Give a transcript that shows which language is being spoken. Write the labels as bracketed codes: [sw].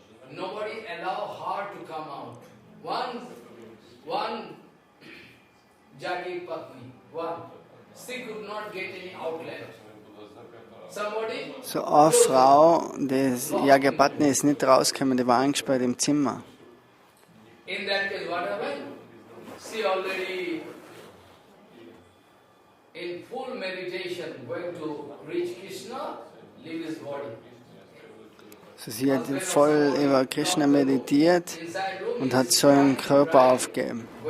[en] Nobody allow her to come out. One Yagyik-Patnis, one. She could not get any outlet. Somebody. [de] So eine Frau, das Yagyik-Patnis ist nicht rausgekommen, die war eingesperrt im Zimmer. [en] In that case, what happened? She already in full meditation going to reach Krishna, leave his body. [de] So, sie hat voll über Krishna meditiert und hat so ihren Körper aufgegeben.